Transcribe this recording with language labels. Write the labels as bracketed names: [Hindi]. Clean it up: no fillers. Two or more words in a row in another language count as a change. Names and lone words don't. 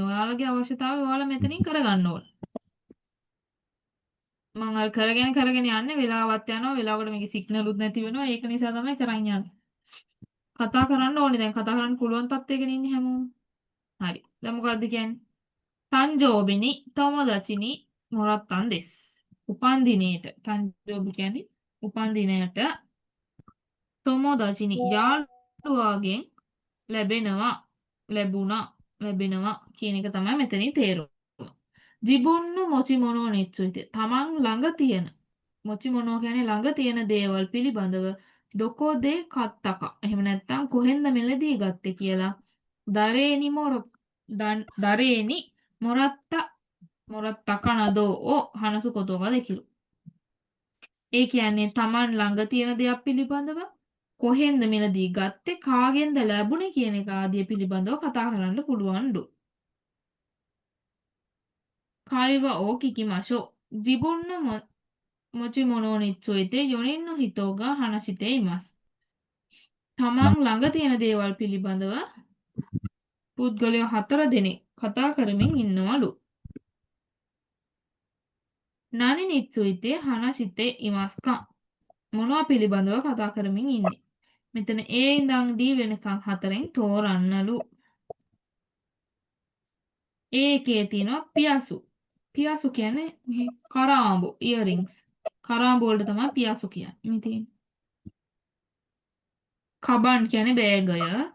[Sinhala] ඔයාලගේ අවශ්‍යතාවය ඔයාලා මෙතනින් කරගන්න ඕනේ. මම අර කරගෙන යන්නේ වෙලාවත් යනවා. වෙලාවකට මේකේ සිග්නල් උත් නැති වෙනවා. ඒක නිසා තමයි කරන් යන්නේ. කතා කරන්න ඕනේ දැන් කතා කරන්න පුළුවන් තත්ත්වයක ඉන්නේ හැමෝම. හරි. දැන් මොකද්ද කියන්නේ? [Japanese] 誕生日に友達にもらったんです. [Sinhala] උපන් දිනේට 誕生日 කියන්නේ උපන් දිනයට [Japanese] 友達に [Sinhala] යාළුවාගෙන් ලැබෙනවා කියන එක තමයි මෙතනින් තේරුම. [Japanese] 自分の持ち物について [Sinhala] තමන් ළඟ තියෙන 持ち物 කියන්නේ ළඟ තියෙන දේවල් පිළිබඳව [Japanese] どこで買ったか [Sinhala] එහෙම නැත්නම් කොහෙන්ද මිලදී ගත්තේ කියලා [Japanese] 誰にもらったかなどを話すことができる. [Sinhala] ඒ කියන්නේ තමන් ළඟ තියෙන දෙයක් පිළිබඳව කොහෙන්ද මිලදී ගත්තේ කාගෙන්ද ලැබුණේ කියන එක ආදිය පිළිබඳව කතා කරන්න පුළුවන්ලු. [Japanese] 会話を聞きましょう。自分の持ち物について4人の人が話しています. [Sinhala] තමන් ළඟ තියෙන දේවල් පිළිබඳව පුද්ගලයෝ 4 දෙනෙක් කතා කරමින් ඉන්නවලු. [Japanese] 何について話していますか? [Sinhala] මොනවා පිළිබඳව කතා කරමින් ඉන්නේ. මෙතන A ඉඳන් D වෙනකන් 4න් තෝරන්නලු. A එකේ තියෙනවා පියාසු. පියාසු කියන්නේ මේ කරාඹු earrings. කරාඹු වලට තමයි පියාසු කියන්නේ. මේ තියෙන්නේ. කබන් කියන්නේ බෑගය.